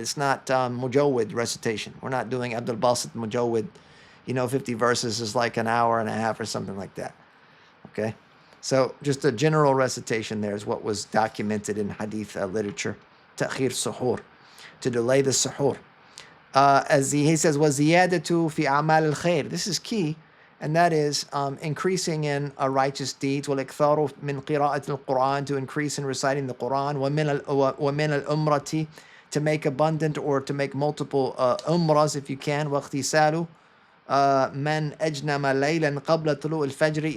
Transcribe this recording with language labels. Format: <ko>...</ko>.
<en>It's not mujawwid recitation. We're not doing Abdul Basit mujawwid. 50 verses is like an hour and a half or something like that. Okay? So just a general recitation there is what was documented in hadith literature. Ta'khir suhoor, to delay the suhoor. As he says,</en> <ar>وَزِيَادَةُ فِي أَعْمَالِ الْخَيْرِ.</ar> <en>This is key, and that is increasing in righteous deeds.</en> <ar>وَالْإِكْثَارُ مِنْ قِرَاءَةِ الْقُرْآنِ,</ar> <en>to increase in reciting the Quran.</en> <ar>وَمِنَ الْأُمْرَةِ,</ar> <en>to make abundant or to make multiple umrahs if you can.</en> <ar>وَاغْتِسَالُ man ajnama laylan qabla tulu al-fajr.</ar>